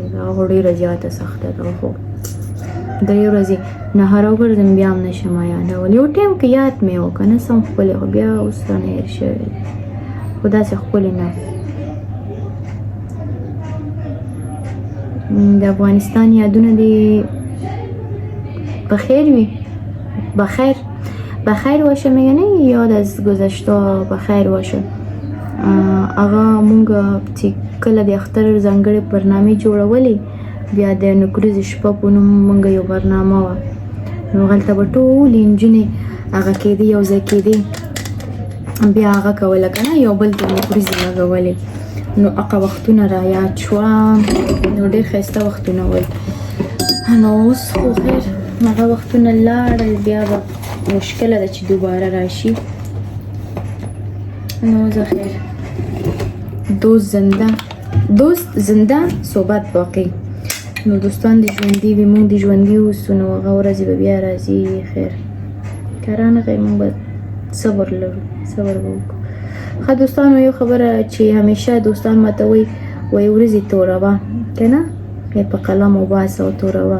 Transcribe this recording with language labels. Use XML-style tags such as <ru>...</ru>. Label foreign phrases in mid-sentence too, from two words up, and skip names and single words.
<ps>هغه خو ډېره زیاته سخته ده. خو درې ورځې نهار وګرځم بیا هم نشم یادولی. یو ټایم کې یاد مې و که نه سم ښکلې، خو بیا اوس رانه هېر شوی خو داسې ښکلې نه. د افغانستان یادونه دې بخیر وي.</ps> <fa>بخیر باشه میگنه یاد از گذشته بخیر باشه.</fa> <ps>هغه مونږ چې کله د اختر ځانګړې برنامې جوړولې بیا د نکریز شپه په نوم مونږ یو برنامه وه نو هلته به ټولې نجونې هغه کېدې یو ځای کېدې بیا هغه کوله که نه یو بل ته نکریزې لګولې. نو هغه وختونه را یاد شوه. نو ډېر ښایسته وختونه ول. نو اوس خو خیر هغه وختونه لاړل بیا به مشکله ده چې دوباره راشي. نو زه خیر</ps> <fa>دوست زنده صحبت باقی.</fa> <ps>نو دوستان دې ژوندي وي، موږ دې ژوندي اوسو نو هغه ورځې به بیا راځي. خیر که رانغی موږ به صبر لرو، صبر به وکړو. ښه دوستانو یو خبره چې همیشه دوستان ماته وایي ورځې توروه که نه یا په قلم وباسه او توروه.</ps>